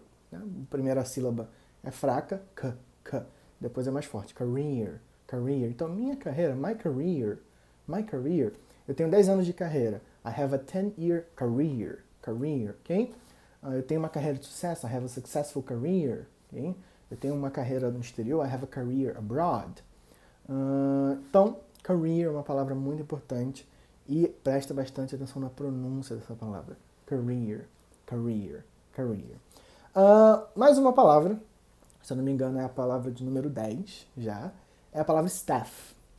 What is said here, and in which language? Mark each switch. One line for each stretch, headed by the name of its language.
Portuguese: Né? A primeira sílaba é fraca, k. Depois é mais forte, career. Então, minha carreira,
English: my career.
Portuguese: Eu tenho 10 anos de carreira.
English: I have a 10-year career, ok?
Portuguese: Eu tenho uma carreira de sucesso.
English: I have a successful career, ok?
Portuguese: Eu tenho uma carreira no exterior.
English: I have a career abroad.
Portuguese: Então, career é uma palavra muito importante e presta bastante atenção na pronúncia dessa palavra. Career. Career. Career. Mais uma palavra, se eu não me engano é a palavra de número 10 já, é a palavra staff.